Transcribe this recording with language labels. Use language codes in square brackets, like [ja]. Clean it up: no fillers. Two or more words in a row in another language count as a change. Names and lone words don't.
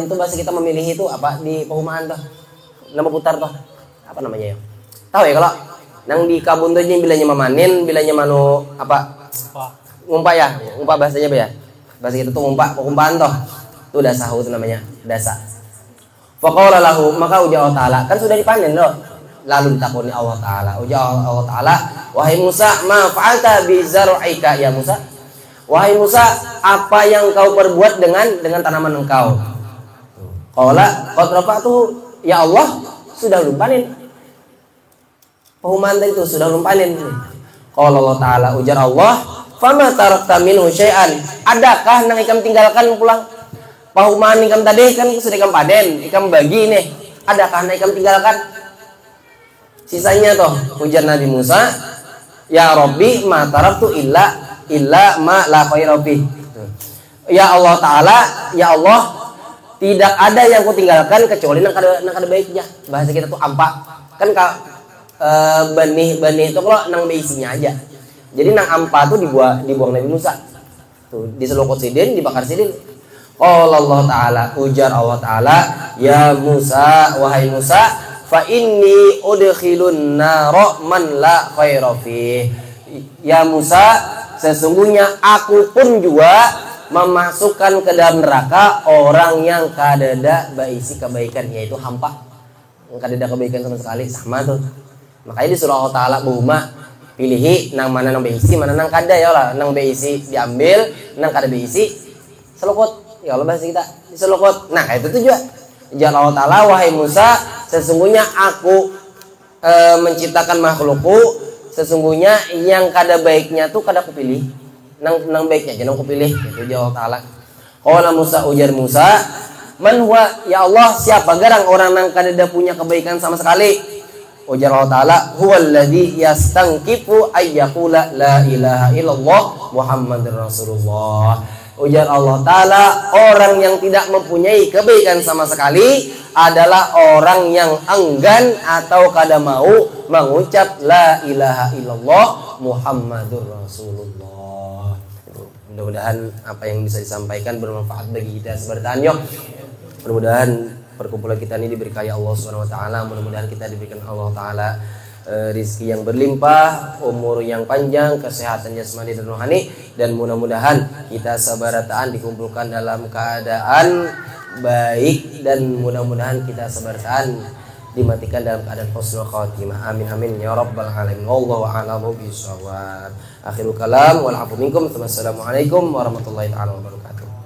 [bjn] Tuh bahasa kita memilih itu apa di perumahan tuh, nama putar tuh apa namanya ya, tahu ya kalau nang di kabun tuh bilanya memanen, bilanya manu apa ngumpa ya, ngumpa bahasanya apa ya, bahasa kita tuh ngumpaan tuh, itu dasahu itu namanya, dasa. [ar] فقال له, [bjn] maka ujar Allah Ta'ala, kan sudah dipanen loh. Lalu ditakuni Allah Ta'ala, ujar Allah Ta'ala, wahai Musa, [ar] ما فعلت بزرعك يا موسى. [id] Wahai Musa, apa yang kau perbuat dengan tanaman engkau? [ar] قال قد رفعت يا الله, [bjn] sudah belum panen. Perumahan itu sudah belum panen. [ar] قال الله تعالى, ujar Allah, فما تركت منه شيئا. [bjn] Adakah nang ikam tinggalkan pulang? Perumahan ikam tadi kan sudah ikam panen, ikam bagi nih. Adakah nang ikam tinggalkan? Sisanya toh ujar Nabi Musa, [ar] يا ربي ما تركت إلا ما لا خير في. [bjn] Ya Allah Ta'ala, ya Allah, tidak ada yang ku tinggalkan kecuali nang kada baiknya. Bahasa kita tuh ampa. Kan benih itu kalau nang beisinya aja. Jadi nang ampa tuh dibuang Nabi Musa. Tuh diselukut sidin, dibakar sidin. [ar] قال الله تعالى, ujar Allah Ta'ala, يا موسى, wahai Musa, فإني أدخل النار من لا خير في. [bjn] Ya Musa, sesungguhnya aku pun juga memasukkan ke dalam neraka orang yang kadada baisi kebaikan, yaitu hampa, yang kadada kebaikan sama sekali, sama tuh. Makanya di surah Allah Ta'ala bahuma pilihi nang mana nang baisi, mana nang kada ya lah. Nang baisi diambil, nang kada baisi selukut. Ya Allah bahasa kita diselukut. Nah itu tuh juga. Ujar Allah Ta'ala, wahai Musa, sesungguhnya aku menciptakan makhlukku, sesungguhnya yang kada baiknya tuh kada kupilih, nang baiknya aja nang kupilih. Itu jawab Allah Ta'ala. Qala Musa, ujar Musa, [ar] من هو يا الله, [bjn] siapa garang orang nang kada punya kebaikan sama sekali? [ar] Ujar Allah Ta'ala, هو الذي يستنكف أن يقول لا إله إلا الله محمد رسول الله. [id] Ujar Allah Ta'ala, orang yang tidak mempunyai kebaikan sama sekali adalah orang yang enggan atau kada mau mengucap [ar] لا إله إلا الله محمد رسول الله. [id] Mudah-mudahan apa yang bisa disampaikan bermanfaat bagi kita sebartaan. Yuk, mudah-mudahan perkumpulan kita ini diberkahi Allah [ar] سبحانه وتعالى. [id] Mudah-mudahan kita diberikan Allah taala rizki yang berlimpah, umur yang panjang, kesehatan jasmani dan rohani, dan mudah-mudahan kita sebartaan dikumpulkan dalam keadaan baik, dan mudah-mudahan kita sebartaan dimatikan dalam keadaan [ar] حسن الخاتمة. آمين آمين يا رب العالمين. والله أعلم بالصواب. آخر الكلام والعفو منكم. والسلام عليكم ورحمة الله تعالى وبركاته.